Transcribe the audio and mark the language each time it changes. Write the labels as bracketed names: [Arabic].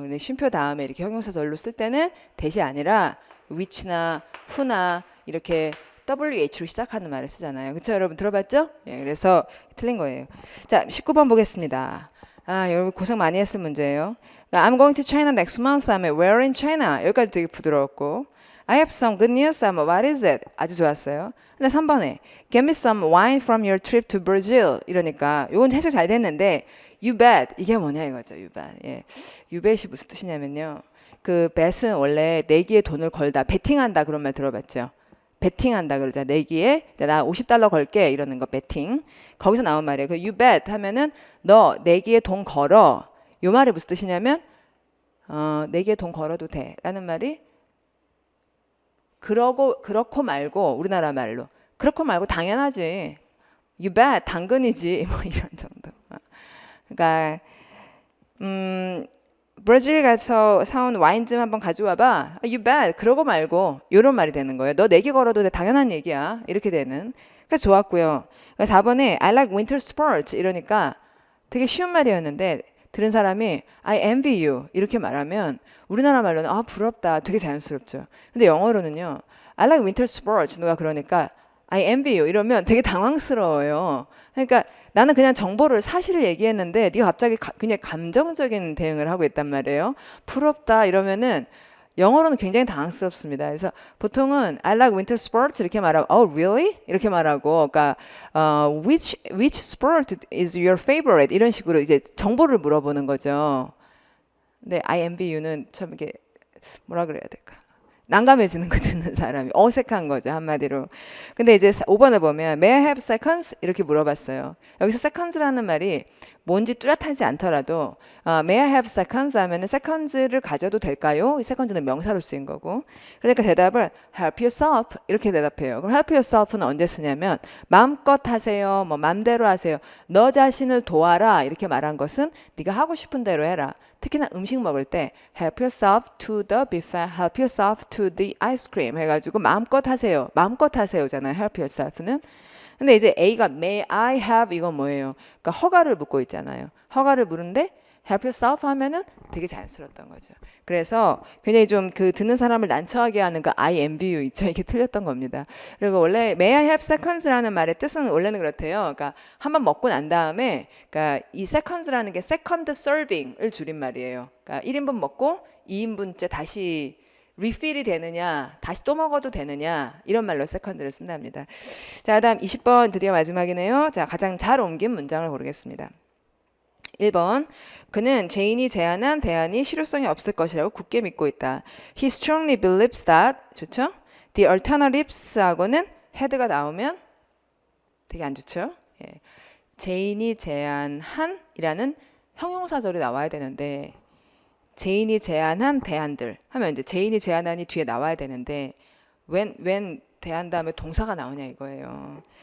[Korean] 근데 쉼표 다음에 이렇게 형용사절로 쓸 때는 that이 아니라 which나 who나 이렇게 WH로 시작하는 말을 쓰잖아요. 그렇죠? 여러분 들어봤죠? 예, 그래서 틀린 거예요. 자, 19번 보겠습니다. 여러분 고생 많이 했을 문제예요. [English] I'm going to China next month. [Korean] 다음에 [English] where in China? [Korean] 여기까지 되게 부드러웠고 [English] I have some good news. What is it? [Korean] 아주 좋았어요. [English] 근데 3번에 Get me some wine from your trip to Brazil. [Korean] 이러니까 이건 해석 잘 됐는데 [English] You bet. [Korean] 이게 뭐냐 이거죠. [English] You bet. [Korean] 예. You bet이 무슨 뜻이냐면요. 그 bet은 원래 내기에 돈을 걸다, 베팅한다 그런 말 들어봤죠. 베팅한다 그러자. 내기에 나 $50 걸게 이러는 거 베팅. 거기서 나온 말이에요. 그 [English] you bet [Korean] 하면은 너 내기에 돈 걸어. 요 말이 무슨 뜻이냐면 내기에 돈 걸어도 돼. 라는 말이 그렇고 말고 우리나라 말로 그렇고 말고 당연하지. [English] You bet [Korean] 당근이지. 뭐 이런 정도. 그러니까 브라질 가서 사온 와인 좀 한번 가져와봐. [English] You bet. [Korean] 그러고 말고 이런 말이 되는 거예요. 너 내기 걸어도 돼. 당연한 얘기야. 이렇게 되는. 그래서 좋았고요. 4번에 [English] I like winter sports [Korean] 이러니까 되게 쉬운 말이었는데 들은 사람이 [English] I envy you [Korean] 이렇게 말하면 우리나라 말로는 아 부럽다. 되게 자연스럽죠. 근데 영어로는요. [English] I like winter sports [Korean] 누가 그러니까 [English] I envy you [Korean] 이러면 되게 당황스러워요. 그러니까 나는 그냥 정보를 사실을 얘기했는데 네가 갑자기 그냥 감정적인 대응을 하고 있단 말이에요. 부럽다 이러면은 영어로는 굉장히 당황스럽습니다. 그래서 보통은 [English] I like winter sports [Korean] 이렇게 말하고 [English] Oh really? [Korean] 이렇게 말하고 그러니까 [English] which sport is your favorite? [Korean] 이런 식으로 이제 정보를 물어보는 거죠. 근데 [English] I envy you [Korean] 는 참 이게 뭐라 그래야 될까? 난감해지는 거 듣는 사람이 어색한 거죠 한마디로. 근데 이제 5번을 보면 [English] May I have seconds? [Korean] 이렇게 물어봤어요. 여기서 seconds라는 말이 뭔지 뚜렷하지 않더라도 [English] May I have seconds [Korean] 하면은 seconds를 가져도 될까요? 이 seconds는 명사로 쓰인 거고. 그러니까 대답을 [English] help yourself [Korean] 이렇게 대답해요. 그럼 help yourself는 언제 쓰냐면 마음껏 하세요. 뭐 맘대로 하세요. 너 자신을 도와라 이렇게 말한 것은 네가 하고 싶은 대로 해라. 특히나 음식 먹을 때 [English] help yourself to the buffet, help yourself to the ice cream [Korean] 해가지고 마음껏 하세요. 마음껏 하세요잖아요. help yourself는. 근데 이제 A가 [English] may I have [Korean] 이건 뭐예요? 그러니까 허가를 묻고 있잖아요. 허가를 물은데 help yourself 하면은 되게 자연스러웠던 거죠. 그래서 굉장히 좀 그 듣는 사람을 난처하게 하는 그 [English] I envy you [Korean] 있죠. 이게 틀렸던 겁니다. 그리고 원래 [English] may I have seconds [Korean] 라는 말의 뜻은 원래는 그렇대요. 그러니까 한번 먹고 난 다음에 그러니까 이 seconds라는 게 second serving을 줄인 말이에요. 그러니까 1인분 먹고 2인분째 다시 리필이 되느냐 다시 또 먹어도 되느냐 이런 말로 second를 쓴답니다. 자 다음 20번 드디어 마지막이네요. 자 가장 잘 옮긴 문장을 고르겠습니다. 1번 그는 제인이 제안한 대안이 실효성이 없을 것이라고 굳게 믿고 있다. [English] He strongly believes that [Korean] 좋죠? The alternatives하고는 had가 나오면 되게 안 좋죠? 예. 제인이 제안한 이라는 형용사절이 나와야 되는데 제인이 제안한 대안들 하면 이제 제인이 제안하니 뒤에 나와야 되는데 when 대안 다음에 동사가 나오냐 이거예요.